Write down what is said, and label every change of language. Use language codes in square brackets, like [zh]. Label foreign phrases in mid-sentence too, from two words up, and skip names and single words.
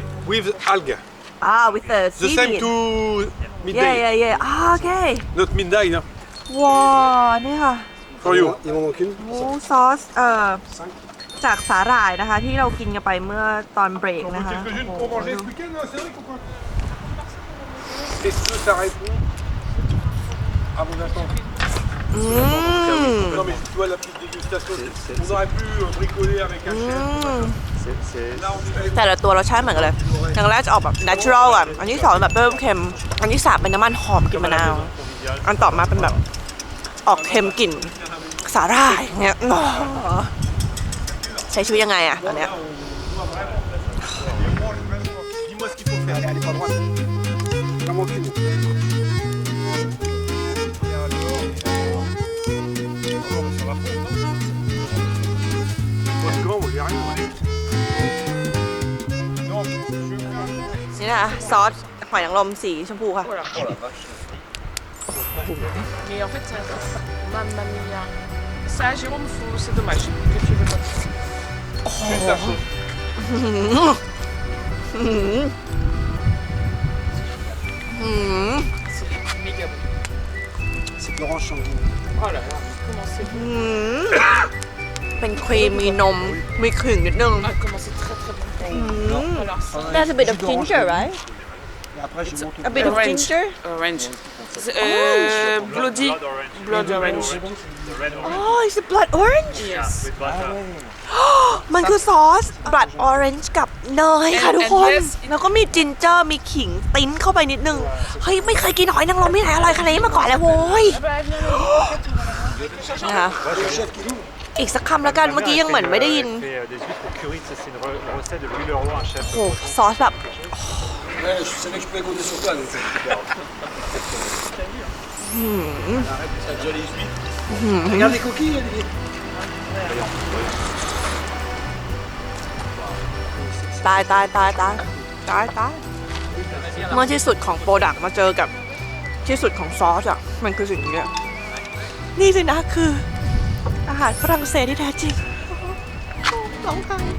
[en] with algae. with the The same seaweed to midday. yeah โอเค Not midday, no? [th] ว้าวนี่ค่ะ [en] For you. [th] หมูซอสจากสาหร่ายนะคะ ที่เรากินกันไปเมื่อตอนเบรก [fr] On veut [th] นะคะ [fr] quelques-unes pour manger ce week-end, c'est vrai ou quoi? Est-ce que ça répond à vos attentes? Non mais tu vois la petite dégustation, on aurait pu bricoler avec un chef. Là on est [th] แต่ละตัวรสชาติเหมือนกันเลยอย่างแรกจะออกแบบ natural อ่ะ อันที่สองแบบเพิ่มเค็ม อันที่สามเป็นน้ำมันหอมกลิ่นมะนาว อันต่อมาเป็นแบบออกเค็มกลิ่นสาหร่ายเงี้ยใช้ชีวิตยังไงอะตอนเนี้ย [fr] Dis-moi ce qu'il faut faire. Allez, pas droite. Vraiment qu'une. Comment on y arrive? Non, je [th] นี่นะคะซอสหอยนางรมสีชมพูค่ะ [fr] Mais en fait, [it] mamma mia. [fr] Ça, Jérôme, c'est dommage que tu veux pas. Juste la sauce. C'est méga bon. C'est de l'orange sanguine. Oh là là, comment c'est bon. [th] เป็นครีมมีนม มีขิงนิดนึง [fr] Ah, comment c'est très très bon. Alors, ça, [en] There's a bit of ginger, right? [fr] Et après, je monte [en] A bit of Orange. ginger. orange. Bloody. Blood orange. Oh, it's a blood orange. Yes. [th] มันคือซอส [en] blood orange [th] กับเนยค่ะ [en] And- [th] ทุกคน [en] and yes [th] แล้วก็มีจินเจอร์มีขิงติ้นเข้าไปนิดนึง เฮ้ย ไม่เคยกินหอยนางรมที่ไหนอร่อยขนาดนี้มาก่อนเลยโว้ย [fr] Ah bah, viens, viens. [th] นะคะอีกสักคำแล้วกัน เมื่อกี้ยังเหมือนไม่ได้ยิน [fr] fait des huîtres au curry, ça c'est une recette de Louis Leroy, un chef. [th] โอ้ซอสแบบ [fr] Ouais, je savais que je pouvais compter sur toi. Donc c'est super. Ça a déjà les huîtres. Regarde les coquilles, Olivier. [th] ตายตายตายตายตายตายเมื่อที่สุดของโปรดักต์มาเจอกับที่สุดของซอสอ่ะ มันคือสิ่งนี้อะนี่สินะคืออาหารฝรั่งเศสที่แท้จริงร้องไห้